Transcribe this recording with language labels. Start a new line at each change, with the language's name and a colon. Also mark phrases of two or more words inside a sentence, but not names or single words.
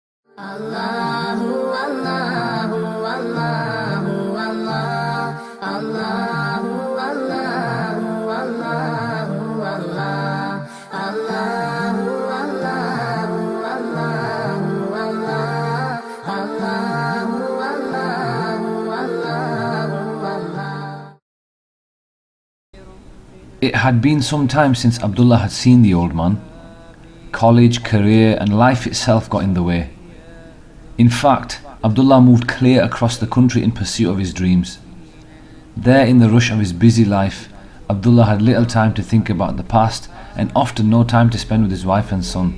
Arabic: الله الله الله الله الله الله الله الله الله الله الله الله الله الله الله الله.
English: It had been some time since Abdullah had seen the old man. College, career and life itself got in the way. In fact, Abdullah moved clear across the country in pursuit of his dreams. There, in the rush of his busy life, Abdullah had little time to think about the past and often no time to spend with his wife and son.